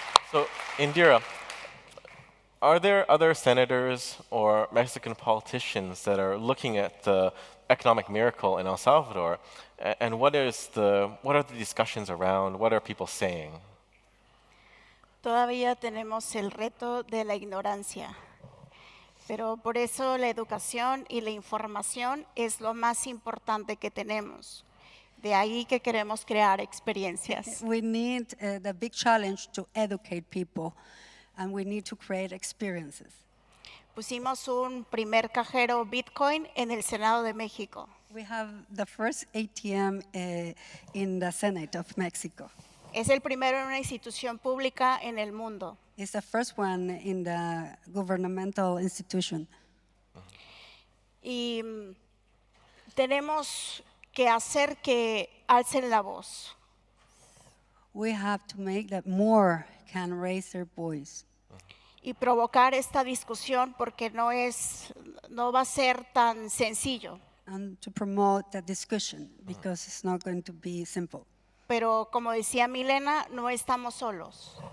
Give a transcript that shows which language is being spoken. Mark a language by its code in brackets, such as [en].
[en] So, Indira, are there other senators or Mexican politicians that are looking at the economic miracle in El Salvador? And what are the discussions around? What are people saying? [es] Todavía tenemos el reto de la ignorancia, pero por eso la educación y la información es lo más importante que tenemos. De ahí que queremos crear experiencias. [en] We need the big challenge to educate people, and we need to create experiences. [es] Pusimos un primer cajero Bitcoin en el Senado de México. [en] We have the first ATM in the Senate of Mexico. [es] Es el primero en una institución pública en el mundo. [en] It's the first one in the governmental institution. [es] Y tenemos que hacer que alcen la voz. [en] We have to make that more can raise their voice. [es] Y provocar esta discusión porque no va a ser tan sencillo. [en] And to promote the discussion because it's not going to be simple. [es] Pero como decía Milena, no estamos solos.